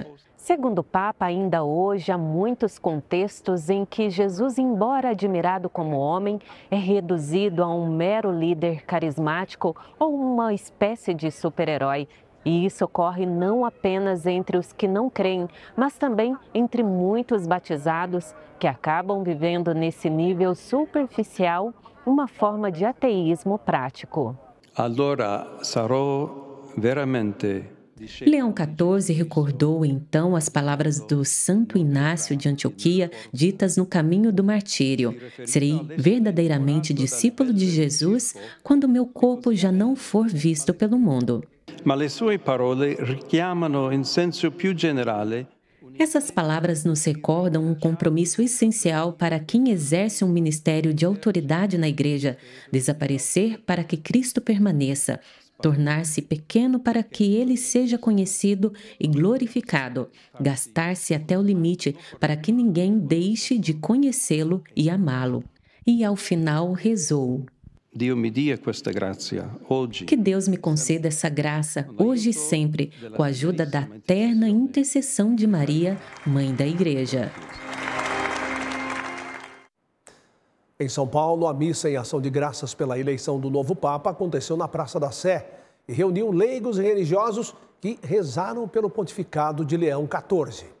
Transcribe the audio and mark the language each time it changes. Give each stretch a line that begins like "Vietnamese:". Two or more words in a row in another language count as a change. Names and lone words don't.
Portuguese: Segundo o Papa, ainda hoje há muitos contextos em que Jesus, embora admirado como homem, é reduzido a um mero líder carismático ou uma espécie de super-herói. E isso ocorre não apenas entre os que não creem, mas também entre muitos batizados que acabam vivendo nesse nível superficial uma forma de ateísmo prático.
Italian: Allora sarò veramente...
Portuguese: Leão XIV recordou então as palavras do Santo Inácio de Antioquia ditas no caminho do martírio. Serei verdadeiramente discípulo de Jesus quando meu corpo já não for visto pelo mundo.
Italian: Ma le sue parole richiamano in senso più generale.
Portuguese: Essas palavras nos recordam um compromisso essencial para quem exerce um ministério de autoridade na Igreja: desaparecer para que Cristo permaneça. Tornar-se pequeno para que ele seja conhecido e glorificado, gastar-se até o limite para que ninguém deixe de conhecê-lo e amá-lo. E ao final rezou:
Italian: Dio mi dia questa grazia, oggi.
Portuguese: Que Deus me conceda essa graça, hoje e sempre, com a ajuda da terna intercessão de Maria, Mãe da Igreja. Em São Paulo, a missa em ação de graças pela eleição do novo Papa aconteceu na Praça da Sé e reuniu leigos e religiosos que rezaram pelo pontificado de Leão XIV.